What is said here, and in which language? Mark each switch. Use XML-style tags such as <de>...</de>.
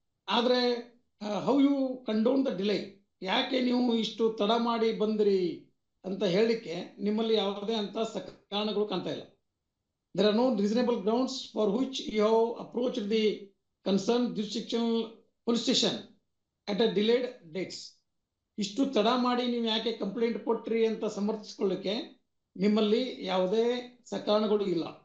<kn>ಆದರೆ</kn> <en>how you condone the delay,</en> <kn>ಯಾಕೆ ನೀವು ಇಷ್ಟು ತಡ ಮಾಡಿ ಬಂದ್ರಿ ಅಂತ ಹೇಳಲಿಕ್ಕೆ ನಿಮ್ಮಲ್ಲಿ ಯಾವುದೇ ಅಂತ ಕಾರಣಗಳು ಕಾಣ್ತಾ ಇಲ್ಲ.</kn> <en>There are no reasonable grounds for which you have approached the concerned jurisdictional police station at a delayed dates.</en> <kn>ಇಷ್ಟು ತಡ ಮಾಡಿ ನೀವು ಯಾಕೆ ಕಂಪ್ಲೇಂಟ್ ಕೊಟ್ರಿ ಅಂತ ಸಮರ್ಥಿಸಿಕೊಳ್ಳಿಕ್ಕೆ ನಿಮ್ಮಲ್ಲಿ ಯಾವುದೇ ಸಕಾರಣಗಳು ಇಲ್ಲ.</kn>